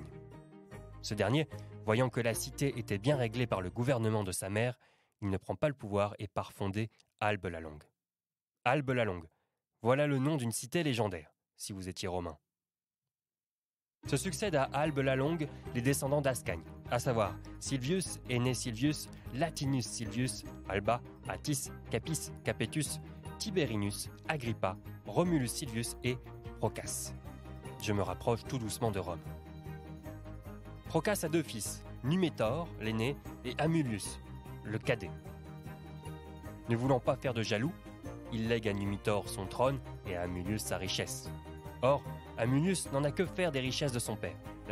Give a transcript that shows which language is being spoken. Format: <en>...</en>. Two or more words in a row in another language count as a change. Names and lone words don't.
<fr>Ce dernier, voyant que la cité était bien réglée par le gouvernement de sa mère, il ne prend pas le pouvoir et part fonder Albe la Longue. Albe la Longue, voilà le nom d'une cité légendaire, si vous étiez romain. Se succèdent à Albe la Longue les descendants d'Ascagne, à savoir Silvius, Aené Silvius, Latinus Silvius, Alba, Attis, Capis, Capetus, Tiberinus, Agrippa, Romulus Silvius et Procas. Je me rapproche tout doucement de Rome. Procas a 2 fils, Numétor, l'aîné, et Amulius, le cadet. Ne voulant pas faire de jaloux, il lègue à Numitor son trône et à Amulius sa richesse. Or, Amulius n'en a que faire des richesses de son père.</fr>